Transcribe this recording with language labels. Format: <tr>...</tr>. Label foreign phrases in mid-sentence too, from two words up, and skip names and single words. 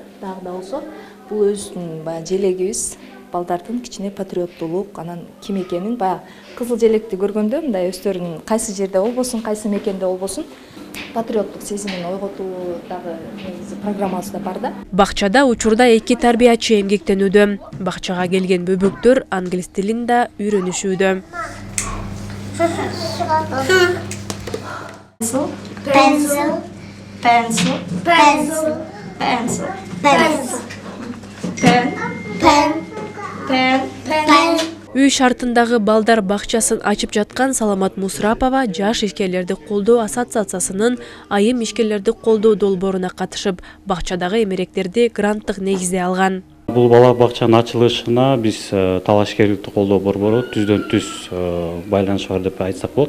<ky>Дагы да болсо, бул өзүбүздүн баягы желегибиз, балдардын кичине патриоттулук, анан ким экенин баягы кызыл желекти көргөндө мындай өздөрүнүн кайсы жерде болбосун, кайсы мекенде болбосун, патриоттук сезимин ойготуу дагы негизи программабызда бар да. Бакчада учурда 2 тарбиячы эмгектенүүдө. Бакчага келген бөбөктөр англис тилин да үйрөнүшүүдө.</ky> <en>Pencil, pencil, pencil, pencil, pencil, pen, pen, pen, pen.</en> <ky>Үй шартындагы балдар бакчасын ачып жаткан Саламат Мусрапова жаш ишкерлерди колдоо ассоциациясынын айым ишкерлерди колдоо долбооруна катышып, бакчадагы эмеректерди гранттык негизде алган. Бул бала бакчанын ачылышына биз Талаш ишкерликти колдоо борбору түздөн түз байланышы бар деп айтсак болот.</ky>